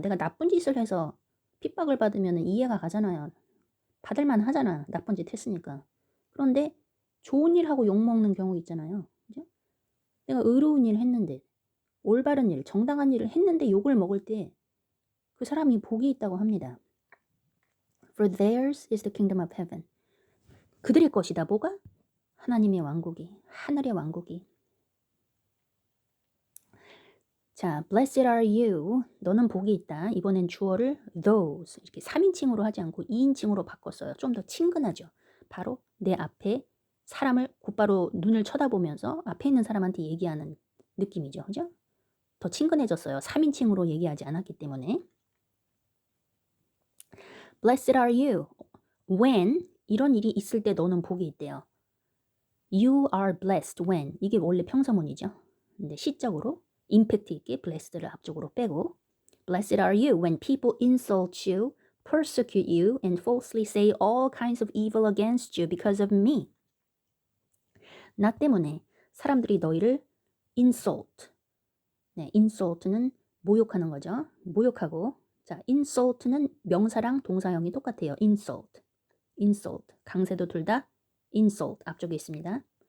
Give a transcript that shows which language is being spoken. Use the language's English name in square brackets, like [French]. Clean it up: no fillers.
[Korean] 내가 나쁜 짓을 해서 핍박을 받으면 이해가 가잖아요. 받을만 하잖아. 나쁜 짓 했으니까. 그런데 좋은 일 하고 욕먹는 경우 있잖아요. 그죠? 내가 의로운 일 했는데 올바른 일, 정당한 일을 했는데 욕을 먹을 때 그 사람이 복이 있다고 합니다. [English] For theirs is the kingdom of heaven. [Korean] 그들의 것이다. 뭐가? 하나님의 왕국이, 하늘의 왕국이. 자, [English] blessed are you. [Korean] 너는 복이 있다. 이번엔 주어를 those 이렇게 3인칭으로 하지 않고 2인칭으로 바꿨어요. 좀 더 친근하죠. 바로 내 앞에 사람을 곧바로 눈을 쳐다보면서 앞에 있는 사람한테 얘기하는 느낌이죠. 그죠? 더 친근해졌어요. 3인칭으로 얘기하지 않았기 때문에. [English] Blessed are you when [Korean] 이런 일이 있을 때 너는 복이 있대요. [English] You are blessed when [Korean] 이게 원래 평서문이죠. 근데 시적으로 임팩트 있게 blessed를 앞쪽으로 빼고 [English] Blessed are you when people insult you, persecute you, and falsely say all kinds of evil against you because of me. [Korean] 나 때문에 사람들이 너희를 insult. 네, insult는 모욕하는 거죠. 모욕하고 자, insult는 명사랑 동사형이 똑같아요. [English] insult. insult. [Korean] 강세도 둘 다 insult 앞쪽에 있습니다.